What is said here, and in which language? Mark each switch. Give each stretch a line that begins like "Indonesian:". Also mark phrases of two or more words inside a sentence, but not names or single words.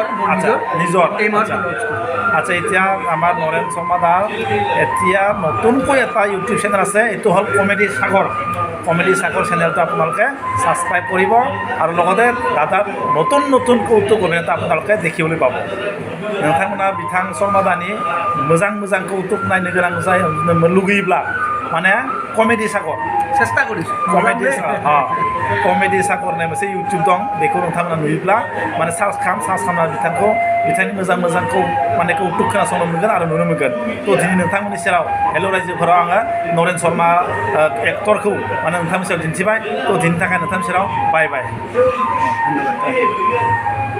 Assamese: নিজৰ আচ্ছা এতিয়া আমাৰ নৰেন শৰ্মা দাৰ এতিয়া নতুনকৈ এটা ইউটিউব চেনেল আছে এইটো হ'ল কমেডি সাগৰ চেনেলটো আপোনালোকে ছাবস্ক্ৰাইব কৰিব আৰু লগতে দাদাৰ নতুন কৌতুক অভিনেতা আপোনালোকে দেখিবলৈ পাব
Bodo: नोंथांमोना बिथां शर्मादानि मोजां कौतुक नायनो गोनां लुगैयोब्ला माने कमेडि सागर
Assamese: চেষ্টা কৰিছোঁ
Bodo: कमेडि सागर होननाय मोनसे इउटुब दं बेखौ नोंथांमोना नुयोब्ला माने सार्च खालामना बिथांनि मोजांखौ माने कौतुक खोनासंनो मोनगोन आरो नुनो मोनगोन थ' दिनै नोंथांमोननि सेराव हेल' रायजोफोराव आङो नरेन शर्मा एक्टरखौ माने नोंथांमोननि सेराव दिन्थिबाय थ' दिनैनि थाखाय नोंथांनि सेराव बाय